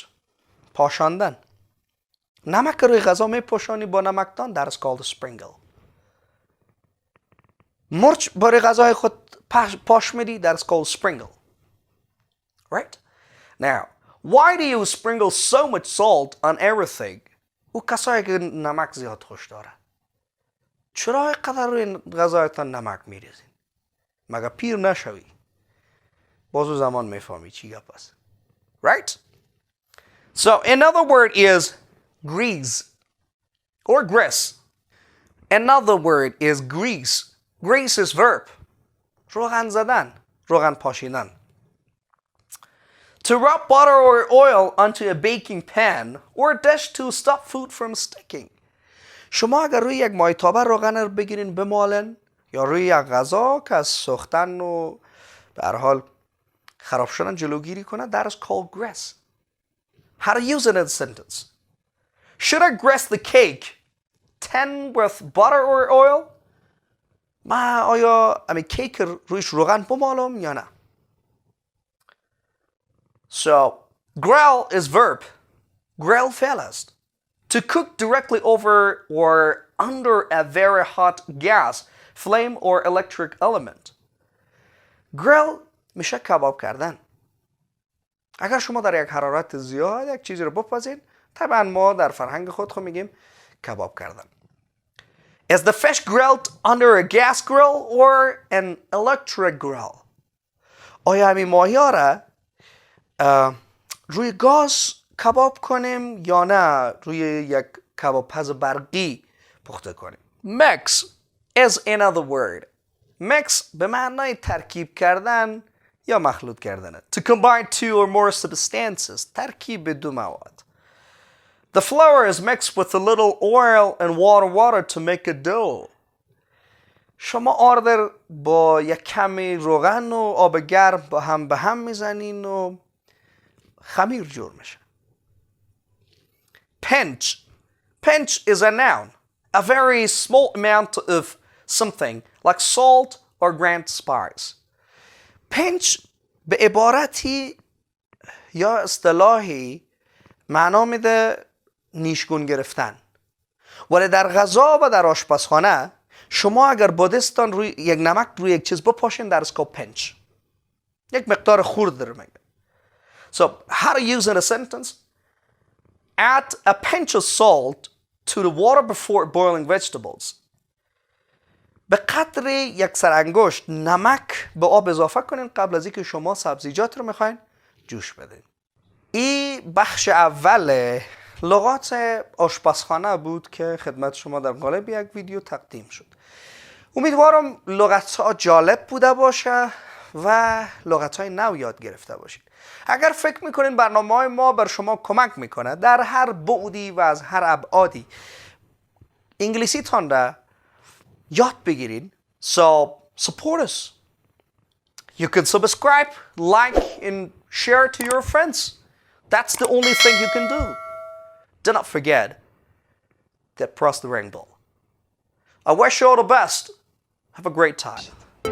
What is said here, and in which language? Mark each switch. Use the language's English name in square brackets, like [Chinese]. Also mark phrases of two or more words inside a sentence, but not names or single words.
[Persian] پاشاندن. نمک روی غذا می پاشانی با نمکدان. [English] That is called a sprinkle. [Persian] مرچ برای غذای خود پاش میدی. [English] That is called sprinkle. Right? Now, why do you sprinkle so much salt on everything? [Persian] او کسایی که نمک زیاد خوش داره. چرا اینقدر روی غذایتان نمک میریزین؟ مگه پیر نشوی؟ بازو زمان میفهمی چی گپ است. [English] Right? So another word is grease or grease. Another word is grease. Grease is verb. [Persian] روغن زدن، روغن پاشیدن. [English] To rub butter or oil onto a baking pan or dish to stop food from sticking. [Persian] شما اگر روی یک مایتابه روغن رو بگیرین بمالن یا روی یک غذا که از سوختن و به هر حال خراب شدن جلوگیری کنه, [English] that is called grease. How to use it in a sentence. Should I grease the cake 10 with butter or oil? [Persian] من آیا کیک رویش روغن بمالم یا نه؟ [English] So, grill is verb. [Persian] Grill فعل است. [English] To cook directly over or under a very hot gas, flame or electric element. [Persian] Grill میشه کباب کردن. اگر شما در یک حرارت زیاد یک چیزی رو بپزین, طبعا ما در فرهنگ خود میگیم کباب کردن. [English] Is the fish grilled under a gas grill or an electric grill? [Persian] آیا همین ماهی ها را روی گاز کباب کنیم یا نه روی یک کباب پز برقی پخته کنیم؟ [English] Mix is another word. [Persian] Mix به معنای ترکیب کردن یا مخلوط کردن. [English] To combine two or more substances. [Persian] ترکیب دو مواد. [English] The flour is mixed with a little oil and water to make a dough. [Persian] شما آردر با یک کمی روغن و آب گرم به هم میزنین و خمیر جور میشه. [English] Pinch. Pinch is a noun. A very small amount of something like salt or ground spice. [Persian] Pinch به عبارتی یا اصطلاحی معنا میده نیشگون گرفتن. ولی در غذا و در آشپزخانه شما اگر با دستان روی یک نمک روی یک چیز بپاشین در اسکو پنچ. یک مقدار خورد در میگه. [English] So, how to use in a sentence? Add a pinch of salt to the water before boiling vegetables. [Persian] به قدر یک سرانگشت نمک به آب اضافه کنین قبل از اینکه شما سبزیجات رو میخواین جوش بدین. این بخش اول لغات آشپزخانه بود که خدمت شما در قالب یک ویدیو تقدیم شد. امیدوارم لغت ها جالب بوده باشه و لغت های نو یاد گرفته باشید. اگر فکر میکنین برنامه های ما بر شما کمک میکنه در هر بعدی و از هر ابعادی انگلیسی تان را یاد بگیرین, [English] so support us. You can subscribe, like and share to your friends. That's the only thing you can do. Do not forget to press the ring bell. I wish you all the best. Have a great time.